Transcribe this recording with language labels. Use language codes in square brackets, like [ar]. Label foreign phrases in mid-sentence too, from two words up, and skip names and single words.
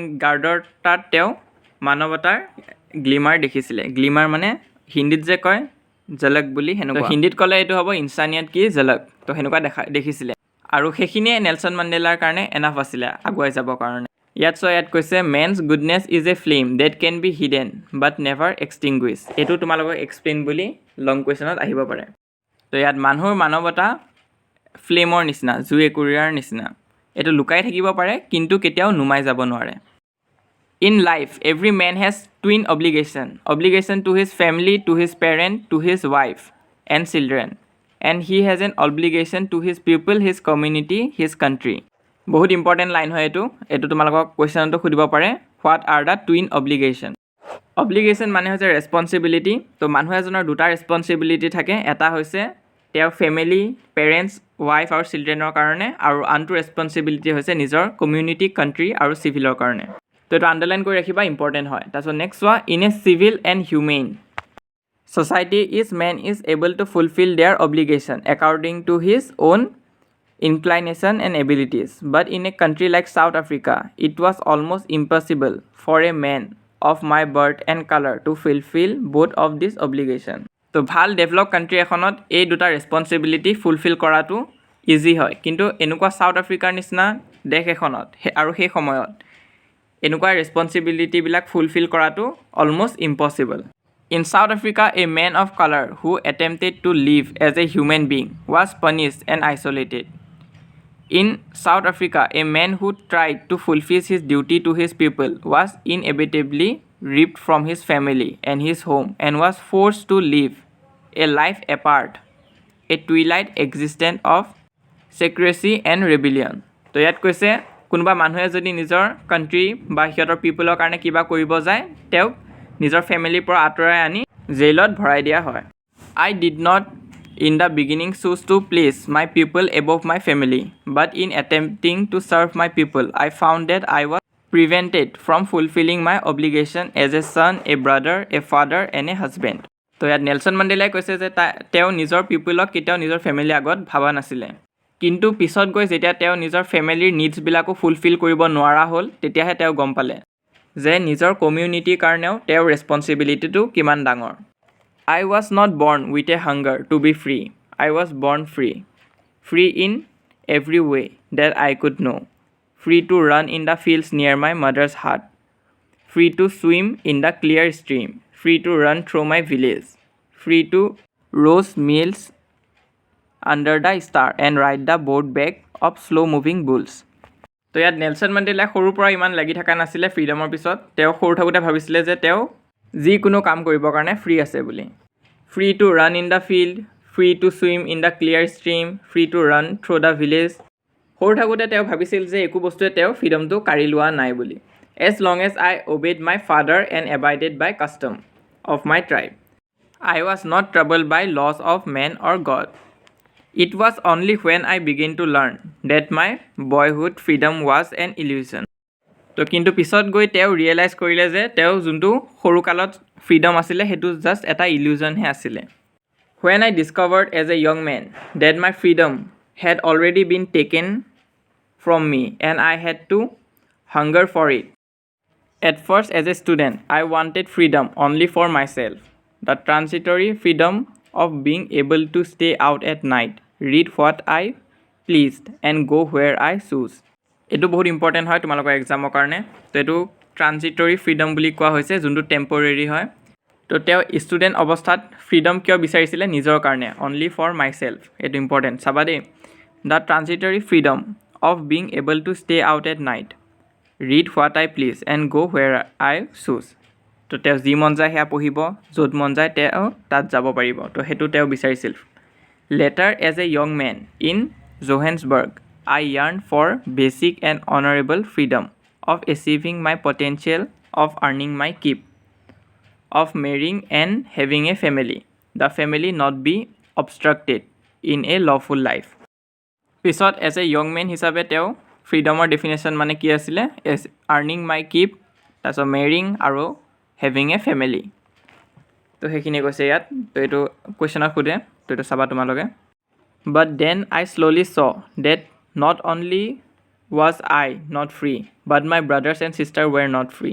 [as] গাৰ্ডৰ তাত তেওঁ মানৱতাৰ গ্লিমাৰ দেখিছিলে গ্লিমাৰ মানে হিন্দীত যে কয় ঝলক বুলি সেনেকুৱা হিন্দীত ক'লে এইটো হ'ব [hi] इंसानियत की झलक [as] তো সেনেকুৱা দেখিছিলে আৰু সেইখিনিয়ে নেলছন মাণ্ডেলাৰ কাৰণে এনাফ আছিলে আগুৱাই যাবৰ কাৰণে ইয়াত কৈছে [en] man's goodness is a flame that can be hidden but never extinguished [as] এইটো তোমালোকক এক্সপ্লেইন বুলি লং কুৱেশ্যনত আহিব পাৰে তো ইয়াত মানুহৰ মানৱতা ফ্লেমৰ নিচিনা জুই একুৰিয়াৰ নিচিনা এইটো লুকাই থাকিব পাৰে কিন্তু কেতিয়াও নুমাই যাব নোৱাৰে [en] In life, every man has twin obligation to his family, to his parent, to his wife and children. And he has an obligation to his people, his community, his country. [as] বহুত [en] important line [as] হয় এইটো তোমালোকক কুৱেশ্যনটো সুধিব পাৰে [en] What are the twin obligation? [as] Obligation মানে হৈছে responsibility. তো মানুহ এজনৰ দুটা responsibility থাকে এটা হৈছে তেওঁৰ [en] family parents wife [as] আৰু চিলড্ৰেনৰ কাৰণে আৰু আনটো responsibility হৈছে নিজৰ [en] community country [as] আৰু চিভিলৰ কাৰণে তো এইটো আণ্ডাৰলাইন কৰি ৰাখিবা ইম্পৰ্টেণ্ট হয় তাৰপিছত নেক্সট চোৱা [en] in a civil and human society is man is able to fulfill their obligation according to his own inclination and abilities but in a country like South Africa it was almost impossible for a man of my birth and color to fulfill both of these obligation [as] তো ভাল ডেভেলপ কাণ্ট্ৰি এখনত এই দুটা ৰেছপন্সিবিলিটি ফুলফিল কৰাটো ইজি হয় কিন্তু এনেকুৱা সাউথ আফ্ৰিকাৰ নিচিনা দেশ এখনত আৰু সেই সময়ত এনেকুৱা ৰেছপন্সিবিলিটিবিলাক ফুলফিল কৰাটো অলমোষ্ট ইম্পচিবল [en] In South Africa, a man of color who attempted to live as a human being was punished and isolated. In South Africa, a man who tried to fulfill his duty to his people was inevitably ripped from his family and his home and was forced to live a life apart, a twilight existence of secrecy and rebellion. [as] তো ইয়াত কৈছে কোনোবা মানুহে যদি নিজৰ কাণ্ট্ৰি বা সিহঁতৰ পিপলৰ কাৰণে কিবা কৰিব যায় তেওঁক নিজৰ ফেমিলিৰ পৰা আঁতৰাই আনি জেইলত ভৰাই দিয়া হয় [en] I did not in the beginning choose to place my people above my family but in attempting to serve my people I found that I was prevented from fulfilling my obligation as a son, a brother, a father and a husband [as] তো ইয়াত নেলছন মাণ্ডেলাই কৈছে যে তেওঁ নিজৰ পিপলক কেতিয়াও নিজৰ ফেমিলি আগত ভাবা নাছিলে কিন্তু পিছত গৈ যেতিয়া তেওঁ নিজৰ ফেমিলিৰ নিডছবিলাকো ফুলফিল কৰিব নোৱাৰা হ'ল তেতিয়াহে তেওঁ গম পালে যে নিজৰ কমিউনিটিৰ কাৰণেও তেওঁৰ ৰেছপন্সিবিলিটিটো কিমান ডাঙৰ [en] I was not born with a hunger to be free. I was born free. Free in every way that I could know. Free to run in the fields near my mother's hut. Free to swim in the clear stream. Free to run through my village. Free to roast meals under the star and ride the boat back of slow-moving bulls. [as] তো ইয়াত নেলছন মাণ্ডেলাই সৰুৰ পৰা ইমান লাগি থকা নাছিলে ফ্ৰীডমৰ পিছত তেওঁ সৰু থাকোঁতে ভাবিছিলে যে তেওঁ যিকোনো কাম কৰিবৰ কাৰণে ফ্ৰী আছে [en] বুলি free to run in the field free to swim in the clear stream free to run through the village [as] সৰু থাকোঁতে তেওঁ ভাবিছিল যে একো বস্তুৱে তেওঁ ফ্ৰীডমটো কাঢ়ি লোৱা নাই বুলি [en] as long as I obeyed my father and abided by custom of my tribe I was not trouble by laws of men or God It was only when I began to learn that my boyhood freedom was an illusion. [as] তো কিন্তু পিছত গৈ তেওঁ ৰিয়েলাইজ কৰিলে যে তেওঁ যোনটো সৰুকালত ফ্ৰীডম আছিলে সেইটো জাষ্ট এটা ইলিউজনহে আছিলে [en] When I discovered as a young man that my freedom had already been taken from me and I had to hunger for it. At first as a student, I wanted freedom only for myself. The transitory freedom of being able to stay out at night, read what I pleased and go where I choose. [as] এইটো বহুত ইম্পৰ্টেণ্ট হয় তোমালোকৰ এক্সামৰ কাৰণে তো এইটো [en] transitory freedom [as] বুলি কোৱা হৈছে যোনটো টেম্পৰেৰী হয় তো তেওঁ ষ্টুডেণ্ট অৱস্থাত ফ্ৰীডম কিয় বিচাৰিছিলে নিজৰ কাৰণে অনলি [en] for myself [as] এইটো ইম্পৰ্টেণ্ট চাবা দেই [en] the transitory freedom of being able to stay out at night read what I please and go where I choose [as] তো তেওঁ যি মন যায় সেয়া পঢ়িব য'ত মন যায় তেওঁ তাত যাব পাৰিব তো সেইটো তেওঁ বিচাৰিছিল [en] later as a young man in Johannesburg I yearned for basic and honorable freedom of achieving my potential, of earning my keep, of marrying and having a family, the family not be obstructed in a lawful life. পিছত as a young man [as] হিচাপে তেওঁ ফ্ৰীডমৰ ডেফিনেশ্যন মানে কি আছিলে [en] as earning my keep [as] তাৰপিছত মেৰিং আৰু [en] having a family [as] তো সেইখিনি কৈছে ইয়াত তো এইটো কুৱেশ্যনত সোধে তো এইটো চাবা তোমালোকে [en] But then I slowly saw that not only was I not free, but my brothers and sisters were not free.